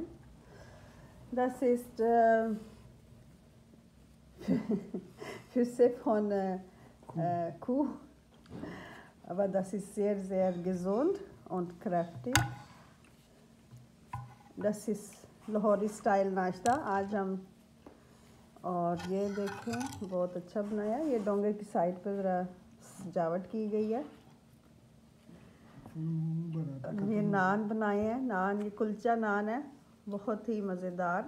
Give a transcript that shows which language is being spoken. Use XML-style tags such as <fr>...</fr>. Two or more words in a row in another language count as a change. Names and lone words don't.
<de>Das ist Füße von Kuh, aber das ist sehr, sehr gesund und kräftig. Das ist</de> <hi>लाहौरी स्टाइल नाश्ता आज हम। और ये देखें बहुत अच्छा बनाया। ये डोंगे की साइड पर ज़रा सजावट की गई है। ये नान बनाए हैं, नान ये कुलचा नान है, बहुत ही मज़ेदार।</hi>